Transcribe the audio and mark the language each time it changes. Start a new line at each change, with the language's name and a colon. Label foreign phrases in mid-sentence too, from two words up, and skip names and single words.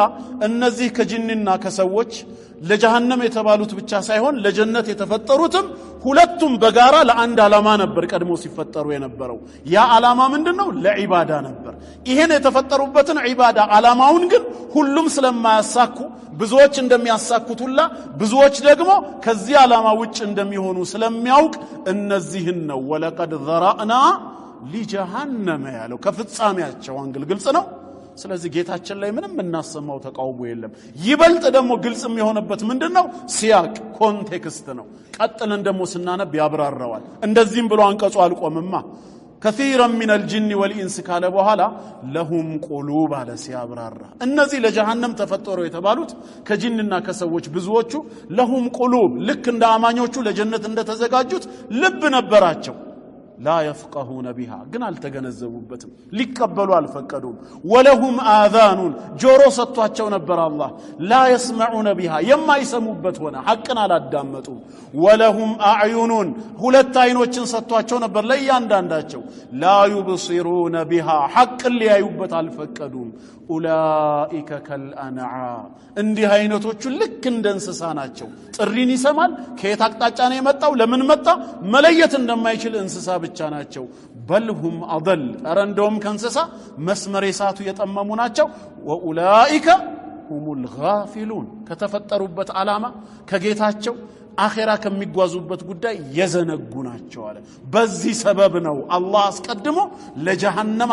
Amharic: እነዚህ ከጅንና ከሰዎች ለጀሃነም የተባሉት ብቻ ሳይሆን ለጀነት የተፈጠሩትም ሁለቱም በጋራ ለአንድ ዓላማ ነበር ቀድሞ ሲፈጠሩ የነበረው ያ ዓላማ ምንድነው ለዒባዳ ነበር ይሄን የተፈጠሩበትን ዒባዳ ዓላማውን ግን ሁሉም ስለማያሳኩ ብዙዎች እንደሚያሳኩቱላ ብዙዎች ደግሞ ከዚህ ዓላማ ውጭ እንደሚሆኑ ስለሚያውቅ እነዚህን ነው
Arabic: ولقد ذرأنا
Amharic: ለጀሃነም ያለው ከፍጻሜያቸው አንግል ግልጽ ነው ስለዚህ ጌታችን ላይ ምንም እናሰማው ተቃውሞ የለም ይበልጥ ደግሞ ግልጽ የሚሆነበት ምንድነው ሲያቅ ኮንቴክስት ነው ቀጥለን ደግሞ ስናነብ ያብራራዋል እንደዚህም ብሎ አንቀጹ አልቆምማ
Arabic: كثيرا من الجن والانس قال
Amharic: በኋላ
Arabic: لهم قلوب على
Amharic: ሲያብራራ እነዚህ ለጀሃነም ተፈጠሩ የተባሉት ከጅንና ከሰዎች ብዙዎቹ
Arabic: لهم قلوب
Amharic: ልክ እንደ አማኞቹ ለጀነት እንደተዘጋጁት ልብ ነበራቸው
Arabic: لا يفقهون بها
Amharic: ግን አልተገነዘቡበትም ሊቀበሉ አልፈቀዱም
Arabic: ولهم آذان
Amharic: ጆሮ ሰጥቷቸው ነበር አላህ
Arabic: لا يسمعون بها
Amharic: የማይሰሙበት ሆነ ሐቅን አላዳመጡም
Arabic: ولهم أعين
Amharic: ሁለት አይኖችን ሰጥቷቸው ነበር ለእያንዳንዳቸው
Arabic: لا يبصرون بها
Amharic: ሐቅ ሊያዩበት አልፈቀዱም
Arabic: أولئك كالأنعام
Amharic: እንዲህ አይነቶቹ ልክ እንደ እንስሳ ናቸው ጥሪን ይሰማል ከየት አቅጣጫ ነው የመጣው ለምን መጣ መለየት እንደማይችል እንስሳ ብቻ ናቸው
Arabic: بل هم أضل
Amharic: አረንዶም ከእንስሳ መስመር የሳቱ የጠመሙ ናቸው وأولئك
Arabic: هم الغافلون
Amharic: ከተፈጠሩበት ዓላማ ከጌታቸው አኺራ ከሚጓዙበት ጉዳይ የዘነጉ ናቸው አለ። በዚህ ሰበብ ነው አላህ አስቀድሞ ለጀሃነም